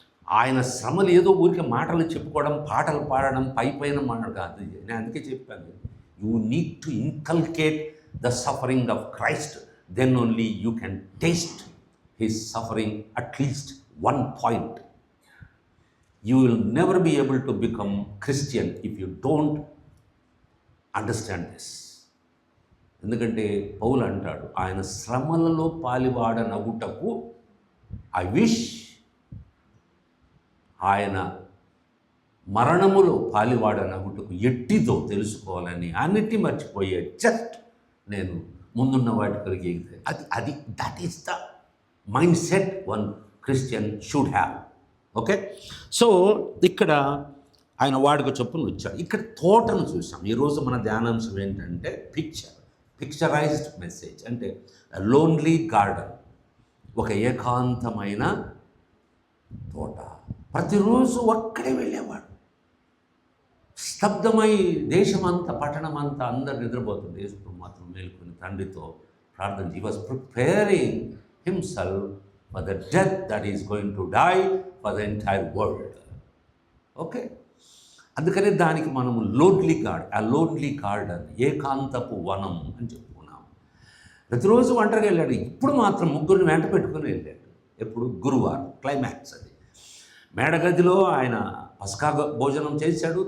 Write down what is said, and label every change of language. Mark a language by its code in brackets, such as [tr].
[te] ఆయన శ్రమలు ఏదో ఊరికే మాటలు చెప్పుకోవడం, పాటలు పాడడం, పైన మాట కాదు. నేను అందుకే చెప్పాను, [en] You need to inculcate the suffering of Christ, then only you can taste his suffering at least one point. You will never be able to become Christian if you don't understand this. [te] ఎందుకంటే పౌలు అంటాడు, ఆయన శ్రమలలో పాలివాడనగుటకు [en] I wish, [te] ఆయన మరణములో పాలివాడనగుటకు ఎట్టిదో తెలుసుకోవాలని, అన్నిటి మర్చిపోయే just నేను ముందున్న వాటి కలిగి అది [en] That is the mindset one Christian should have. Okay, so [te] ఇక్కడ ఆయన వాడుక చొప్పున వచ్చాడు. ఇక్కడ తోటను చూసాం. ఈరోజు మన ధ్యానాంశం ఏంటంటే [en] Picturized message. [te] అంటే [en] lonely garden, [te] ఒక ఏకాంతమైన తోట. ప్రతిరోజు ఒక్కడే వెళ్ళేవాడు. స్తబ్దమై దేశమంతా, పట్టణమంతా అందరు నిద్రపోతుంది. యేసు మాత్రం మేలుకొని తండ్రితో ప్రార్థన. [en] He was preparing himself for the death that is going to die for the entire world. [te] Okay, అందుకనే దానికి మనము [en] lonely garden, [te] ఏకాంతపు వనం అని చెప్పుకున్నాం. ప్రతిరోజు ఒంటరిగా వెళ్ళాడు. ఇప్పుడు మాత్రం ముగ్గురిని వెంట పెట్టుకుని వెళ్ళాడు. ఎప్పుడు? గురువారం, క్లైమాక్స్ అది. మేడగదిలో ఆయన పస్కా భోజనం చేశాడు.